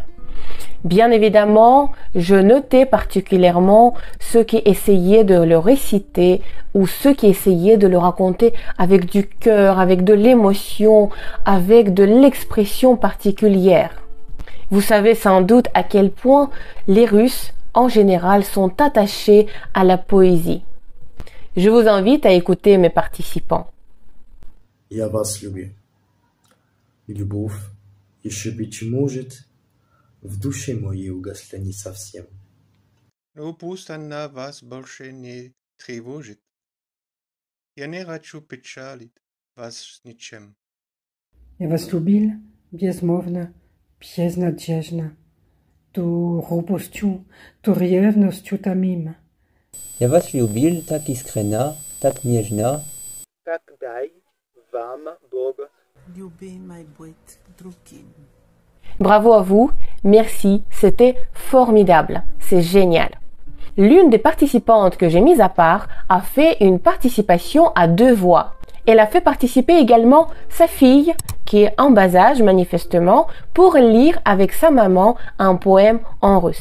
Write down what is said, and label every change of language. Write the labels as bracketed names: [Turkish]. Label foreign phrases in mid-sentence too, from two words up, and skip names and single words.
[French] Bien évidemment, je notais particulièrement ceux qui essayaient de le réciter ou ceux qui essayaient de le raconter avec du cœur, avec de l'émotion, avec de l'expression particulière. Vous savez sans doute à quel point les Russes en général sont attachés à la poésie. Je vous invite à écouter mes participants. [Russian] Я вас люблю. Любовь еще быть может, в душе моей угасла не совсем. Но пусть она вас больше не тревожит. Я не хочу печалить вас ничем. Я вас любил безмолвно, безнадежно, ту робостью, ту ревностью томим. Я вас любил так искренно, так нежно. Так дай вам Бог. Любимый быть другим. [French] Bravo à vous, merci, c'était formidable, c'est génial. L'une des participantes que j'ai mise à part a fait une participation à 2 voix. Elle a fait participer également sa fille, qui est en bas âge manifestement, pour lire avec sa maman un poème en russe.